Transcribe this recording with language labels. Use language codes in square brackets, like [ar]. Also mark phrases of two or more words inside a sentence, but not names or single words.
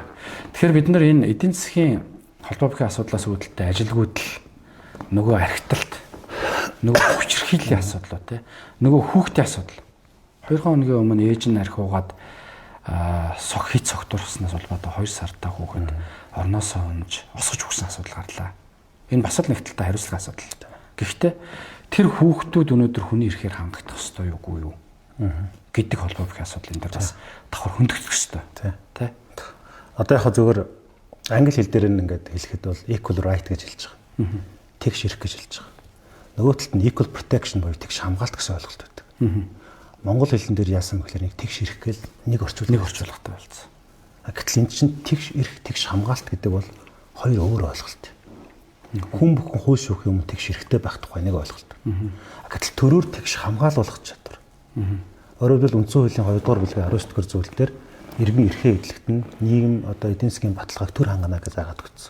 [mn] Тэгэхээр бид нар энэ эдийн засгийн холбоо бүхий асуудлаас үүдэлтэй ажилгүйдэл нөгөө архиталт нөгөө хүчирхийллийн асуудлууд те нөгөө хүүхдийн асуудал 2 хоногийн өмнө ээж нь архи уугаад сог хит согтурснаас улбаатай 2 сартаа хүүхэд орноосоо унж осгож өгсөн асуудал гарлаа. Энэ бас л нэг талтай хариуцлага асуудал. Гэхдээ тэр хүүхдүүд өнөөдөр хүний эрхээр хангагдах ёстой юугүй юу гэдэг холбоо бүхий асуудлын дээр бас давхар хөндөгдөх ёстой. Тэ. Одоо яг зөвөр англи хэл дээр ингээд хэлэхэд бол [en] equal right [mn] гэж хэлж байгаа. Тэгш эрх гэж хэлж байгаа. Нөгөө талд нь [en] equal protection [mn] буюу тэгш хамгаалт гэсэн ойлголт байдаг. Монгол хэлэн дээр яасан гэхээр нэг тэгш эрх гэл нэг орчуулгатай болсон. Гэтэл энэ чинь тэгш эрх тэгш хамгаалт гэдэг бол хоёр өөр ойлголт. Хүн бүхэн хууль шүүхийн өмнө тэгш эрхтэй байх тухай нэг ойлголт. Гэтэл төрөөр тэгш хамгаалуулах чадвар. Өөрөөр хэлбэл үндсэн хуулийн 2 дугаар бүлгийн 19 дугаар зүйл дээр иргэн эрхээ эдлэгт нь нийгэм одоо эдийн засгийн баталгааг төр хангана гэж заагаад өгсөн.